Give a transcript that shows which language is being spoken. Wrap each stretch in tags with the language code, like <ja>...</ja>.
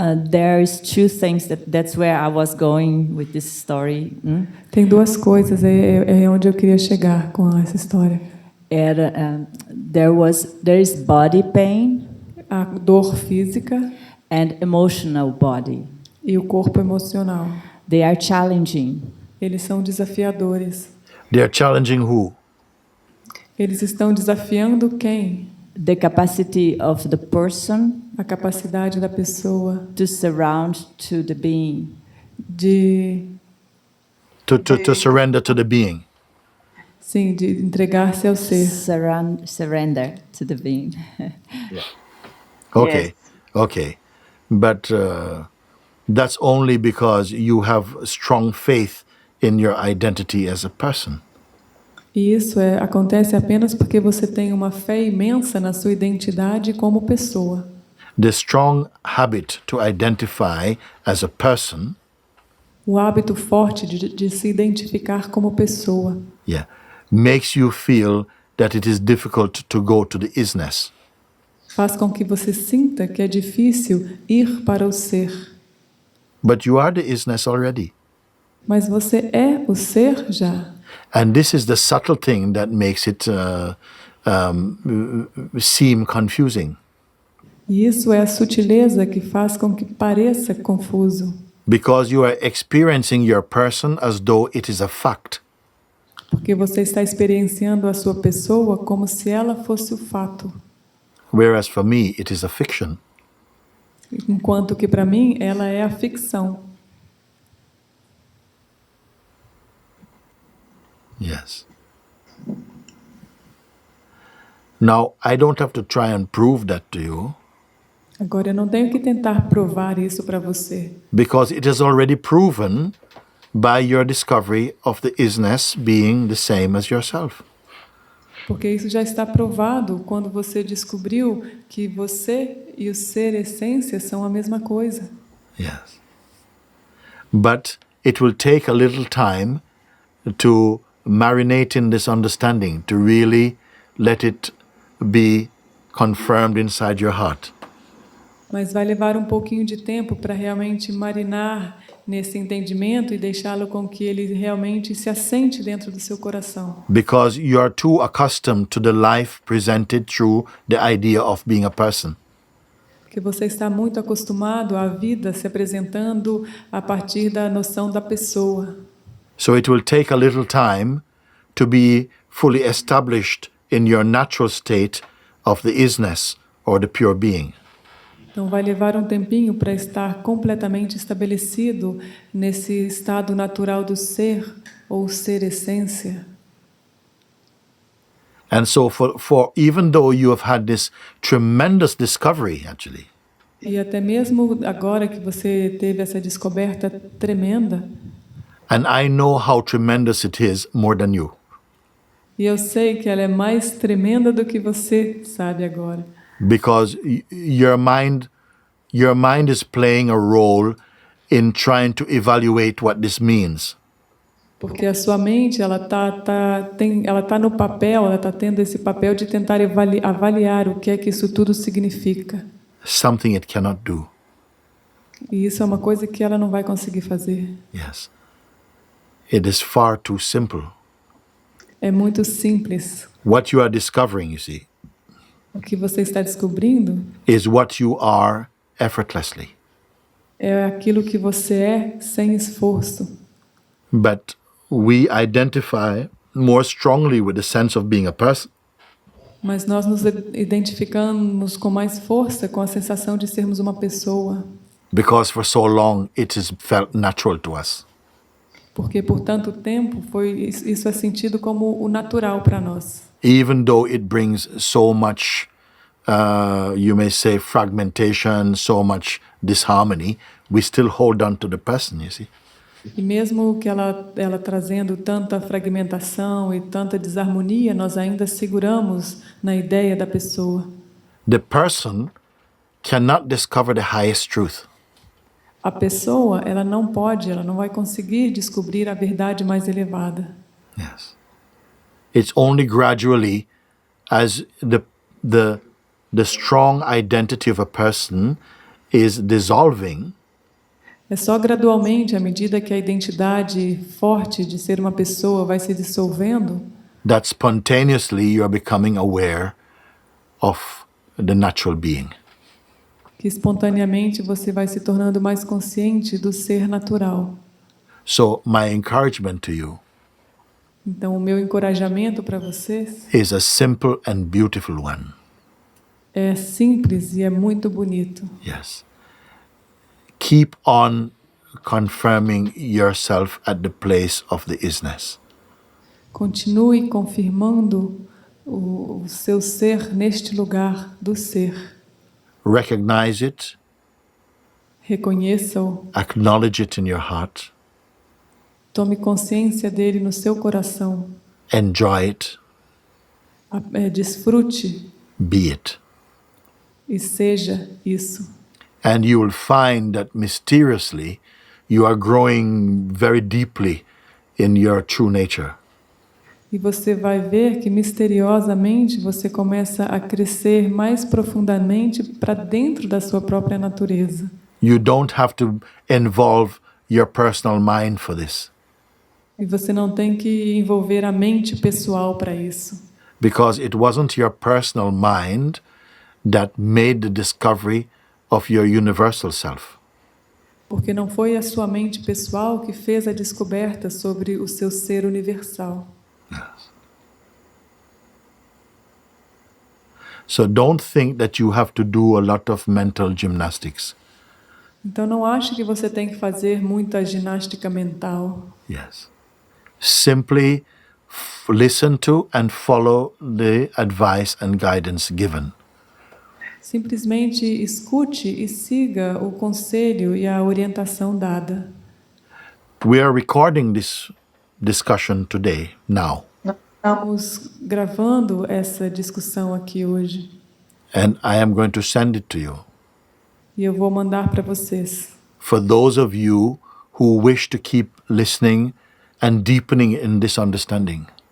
<en>There's two things that's where I was going with this story.</en> <pt>Tem duas coisas, é onde eu queria chegar com essa história.</pt> <en>There is body pain.</en> <pt>A dor física.</pt> <en>And emotional body.</en> <pt>E o corpo emocional.</pt> <en>They are challenging.</en> <pt>Eles são desafiadores.</pt> <en>They are challenging who?</en> <pt>Eles estão desafiando quem?</pt> <en>The capacity of the person.</en> <pt>A capacidade da pessoa.</pt> <en>To surround to the being. To surrender to the being.</en> <pt>Sim, de entregar-se ao ser.</pt> <en>Surrender to the being. Yeah. Okay, yes. Okay. But that's only because you have strong faith in your identity as a person.</en> <pt>E isso acontece apenas porque você tem uma fé imensa na sua identidade como pessoa.</pt> <en>The strong habit to identify as a person.</en> <pt>O hábito forte de se identificar como pessoa.</pt> <en>Yeah, makes you feel that it is difficult to go to the isness.</en> <pt>Faz com que você sinta que é difícil ir para o ser.</pt> <en>But you are the isness already.</en> <pt>Mas você é o ser já.</pt> <en>And this is the subtle thing that makes it seem confusing.</en> <pt>E isso é a sutileza que faz com que pareça confuso.</pt> <en>Because you are experiencing your person as though it is a fact.</en> <pt>Porque você está experienciando a sua pessoa como se ela fosse o fato.</pt> <en>Whereas for me it is a fiction.</en> <pt>Enquanto que para mim ela é a ficção.</pt> <en>Yes. Now, I don't have to try and prove that to you.</en> <pt>Agora eu não tenho que tentar provar isso para você.</pt> <en>Because it is already proven by your discovery of the isness being the same as yourself.</en> <pt>Porque isso já está provado quando você descobriu que você e o ser essência são a mesma coisa.</pt> <en>Yes. But it will take a little time to marinate in this understanding, to really let it be confirmed inside your heart.</en> <pt>Mas vai levar um pouquinho de tempo para realmente marinar nesse entendimento e deixá-lo com que ele realmente se assente dentro do seu coração.</pt> <en>Because you are too accustomed to the life presented through the idea of being a person.</en> <pt>Porque você está muito acostumado à vida se apresentando a partir da noção da pessoa.</pt> <en>So it will take a little time to be fully established in your natural state of the isness or the pure being.</en> <pt>Então vai levar um tempinho para estar completamente estabelecido nesse estado natural do ser ou ser essência.</pt> <en>And so for even though you have had this tremendous discovery actually.</en> <pt>E até mesmo agora que você teve essa descoberta tremenda.</pt> <en>And I know how tremendous it is more than you.</en> <pt>E eu sei que ela é mais tremenda do que você sabe agora.</pt> <en>Because your mind is playing a role in trying to evaluate what this means.</en> <pt>Porque a sua mente, ela tá no papel, ela está tendo esse papel de tentar avaliar o que é que isso tudo significa.</pt> <en>Something it cannot do.</en> <pt>E isso é uma coisa que ela não vai conseguir fazer.</pt> <en>Yes. It is far too simple.</en> <pt>É muito simples.</pt> <en>What you are discovering, you see,</en> <pt>O que você está descobrindo</pt> <en>is what you are effortlessly.</en> <pt>é aquilo que você é sem esforço.</pt> <en>But we identify more strongly with the sense of being a person.</en> <pt>Mas nós nos identificamos com mais força com a sensação de sermos uma pessoa.</pt> <en>Because for so long it is felt natural to us.</en> <pt>Porque por tanto tempo isso é sentido como o natural para nós.</pt> <en>Even though it brings so much, you may say, fragmentation, so much disharmony, we still hold on to the person, you see.</en> <pt>E mesmo que ela trazendo tanta fragmentação e tanta desarmonia, nós ainda seguramos na ideia da pessoa.</pt> <en>The person cannot discover the highest truth.</en> <pt>A pessoa, ela não vai conseguir descobrir a verdade mais elevada.</pt> <en>Yes. It's only gradually as the strong identity of a person is dissolving.</en> <pt>É só gradualmente, à medida que a identidade forte de ser uma pessoa vai se dissolvendo,</pt> <en>that spontaneously you are becoming aware of the natural being.</en> <pt>que espontaneamente você vai se tornando mais consciente do ser natural.</pt> <en>So my encouragement to you</en> <pt>Então, o meu encorajamento para vocês</pt> <en>is a simple and beautiful one.</en> <pt>é simples e é muito bonito.</pt> <en>Yes. Keep on confirming yourself at the place of the isness.</en> <pt>Continue confirmando o seu ser neste lugar do ser.</pt> <en>Recognize it,</en> <pt>Reconheça-o,</pt> <en>acknowledge it in your heart,</en> <pt>tome consciência dele no seu coração,</pt> <en>enjoy it,</en> <pt>desfrute</pt> <en>be it.</en> <pt>e seja isso.</pt> <en>And you will find that mysteriously you are growing very deeply in your true nature.</en> <pt>E você vai ver que misteriosamente você começa a crescer mais profundamente para dentro da sua própria natureza.</pt> <en>You don't have to involve your personal mind for this.</en> <pt>E você não tem que envolver a mente pessoal para isso.</pt> <en>Because it wasn't your personal mind that made the discovery of your universal self.</en> <pt>Porque não foi a sua mente pessoal que fez a descoberta sobre o seu ser universal.</pt> <en>Yes. So don't think that you have to do a lot of mental gymnastics.</en> <pt>Então não ache que você tem que fazer muita ginástica mental.</pt> <en>Yes. Simply listen to and follow the advice and guidance given.</en> <pt>Simplesmente escute e siga o conselho e a orientação dada.</pt> <en>We are recording this discussion today, now.</en> <pt>Estamos gravando essa discussão aqui hoje.</pt> <en>And I am going to send it to you.</en> <pt>E eu vou mandar para vocês.</pt> <en>For those of you who wish to keep listening and deepening in this understanding.</en>